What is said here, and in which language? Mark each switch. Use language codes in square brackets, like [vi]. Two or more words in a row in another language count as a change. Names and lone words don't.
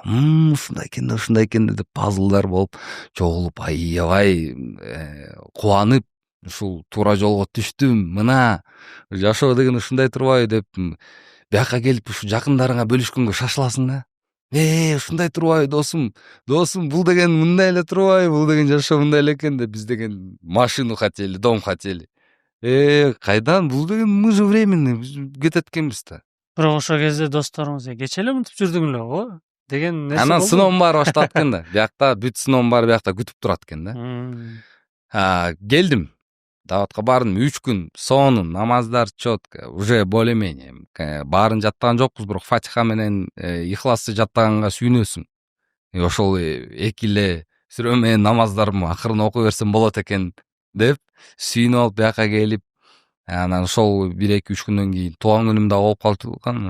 [ky] Ушундай экен деп пазлдар болуп чогулуп аябай кубанып ушул туура жолго түштүм. Мына жашоо деген ушундай турбайбы деп бияка келип ушу жакындарыңа бөлүшкөнгө шашыласың да. Ушундай турбайбы досум, бул деген мындай эле турбайбы, бул деген жашоо мындай эле экен деп биз деген [ru] машину хотели, дом хотели. [ky] Кайдан, бул деген [ru] мы же временный, [ky] биз кетет экенбиз да. Бирок ошол кезде досторуңуз кече эле мынтип жүрдүң эле го деген нерсе болду. Анан сыноонун баары башталат экен да. Биякта бүт сыноонун баары биякта күтүп турат экен да. Келдим. Даватка бардым 3 күн сонун, намаздар четко, [ru] уже более-менее. [ky] Баарын жаттаган жокпуз, бирок Фатиха менен Ихласты жаттаганга сүйүнөсүң. Ошол 2 эле сүрө менен намаздарым акырын окуй берсем болот экен деп сүйүнүп алып бияка келип, анан ошол 1-2-3 күндөн кийин туулган күнүм да болуп калган.